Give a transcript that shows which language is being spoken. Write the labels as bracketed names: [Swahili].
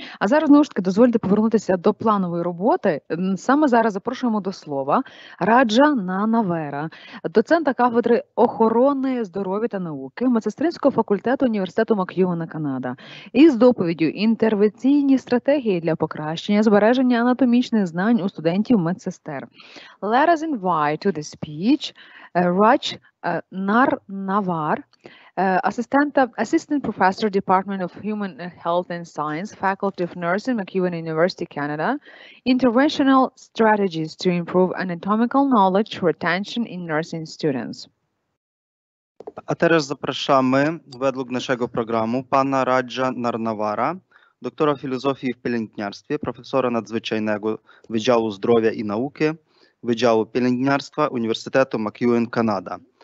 [Ukrainian] А зараз, знову ж таки, дозвольте повернутися до планової роботи. Саме зараз запрошуємо до слова Раджа Нанавера, доцента кафедри охорони здоров'я та науки медсестринського факультету університету MacEwan, Канада, із доповіддю «Інтервенційні стратегії для покращення збереження анатомічних знань у студентів медсестер». [English] Let us invite to the speech Raj Narnavar, Assistant Professor, Department of Human Health and Science, Faculty of Nursing, MacEwan University, Canada, Interventional Strategies to Improve Anatomical Knowledge Retention in Nursing Students. [Polish] A teraz zapraszamy według naszego programu pana Raja Narnawara, doktora filozofii w pielęgniarstwie, profesora nadzwyczajnego Wydziału Zdrowia i Nauki, Wydziału Pielęgniarstwa Uniwersytetu MacEwan, Kanada.